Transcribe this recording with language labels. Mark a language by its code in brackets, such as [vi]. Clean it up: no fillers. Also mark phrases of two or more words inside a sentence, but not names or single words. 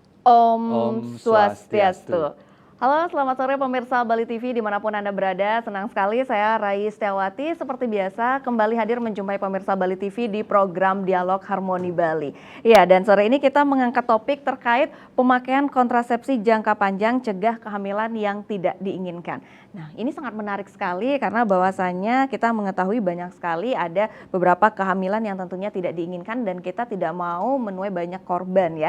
[id] Om Om Swastiastu. Swastiastu. Halo, selamat sore pemirsa Bali TV dimanapun Anda berada. Senang sekali saya Rai Setiawati seperti biasa kembali hadir menjumpai pemirsa Bali TV di program Dialog Harmoni Bali. Iya, dan sore ini kita mengangkat topik terkait pemakaian kontrasepsi jangka panjang cegah kehamilan yang tidak diinginkan. Nah, ini sangat menarik sekali karena bahwasannya kita mengetahui banyak sekali ada beberapa kehamilan yang tentunya tidak diinginkan dan kita tidak mau menuai banyak korban ya.